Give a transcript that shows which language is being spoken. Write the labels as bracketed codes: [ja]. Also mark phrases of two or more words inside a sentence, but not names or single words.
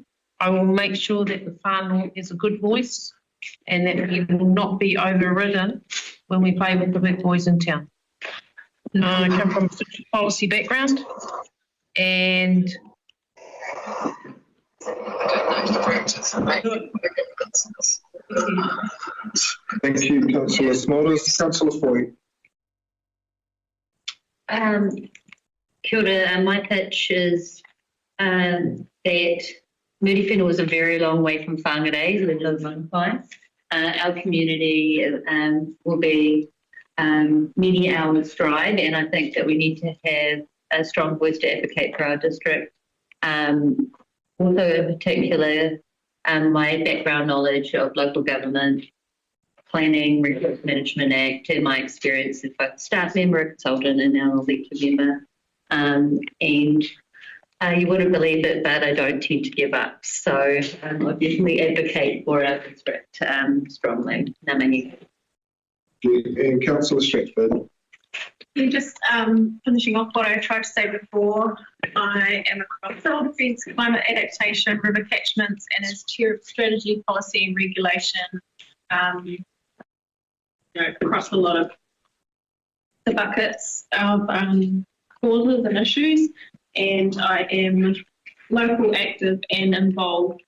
[en] I will make sure that the whānau has a good voice and that he will not be overridden when we play with the big boys in town. I come from a policy background and Thank you, Councillor Smulders. Councillor Foy. [mi] Kia ora, [en] my pitch is that Moody Whenua is a very long way from Whangarei, we live on Kai. Our community will be many hours drive, and I think that we need to have a strong voice to advocate for our district. Also, in particular, my background knowledge of local government, planning, resource management act, and my experience as both a staff member, a consultant, and now an elected member. You wouldn't believe it, but I don't tend to give up. So I definitely advocate for our district strongly. [mi] Ngā mihi. [en] And Councillor Stratford. Yeah, just finishing off what I tried to say before, I am across civil defence, climate adaptation, river catchments, and as chair of strategy, policy and regulation, across a lot of the buckets of causes and issues, and I am local, active and involved.